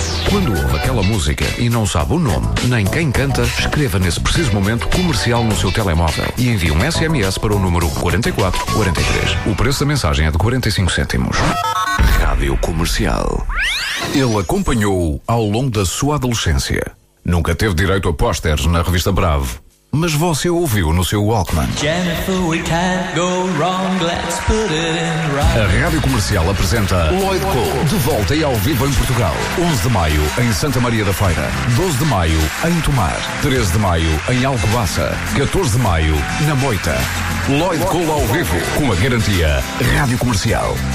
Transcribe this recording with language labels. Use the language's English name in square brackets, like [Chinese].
[Portuguese] Quando ouve aquela música e não sabe o nome nem quem canta, escreva nesse preciso momento comercial no seu telemóvel e envie um SMS para o número 4443. O preço da mensagem é de 45 cêntimos. Rádio Comercial. Ele acompanhou-o ao longo da sua adolescência. Nunca teve direito a pósteres na revista Bravo, mas você ouviu no seu Walkman. [English] Jennifer, we can't go wrong, let's put it in right. [Portuguese] A Rádio Comercial apresenta Lloyd Cole, de volta e ao vivo em Portugal. 11 de maio, em Santa Maria da Feira. 12 de maio, em Tomar. 13 de maio, em Alcobaça. 14 de maio, na Moita. Lloyd Cole ao vivo, com a garantia Rádio Comercial.